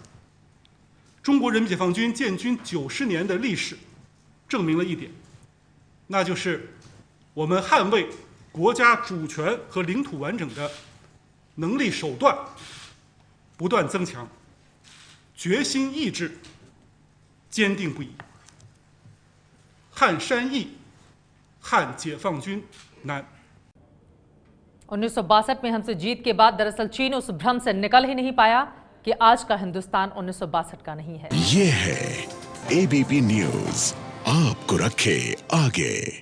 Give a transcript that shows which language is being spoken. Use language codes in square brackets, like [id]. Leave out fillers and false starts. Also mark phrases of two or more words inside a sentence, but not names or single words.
[zh] 中国人民解放军建军90年的历史证明了一点，那就是我们捍卫国家主权和领土完整的能力手段不断增强，决心意志坚定不移。撼山易，撼解放军难。 [hi] 1962 में हमसे जीत के बाद दरअसल चीन उस भ्रम से निकल ही नहीं पाया कि आज का हिंदुस्तान 1962 का नहीं है। ये है एबीपी न्यूज़, आपको रखे आगे।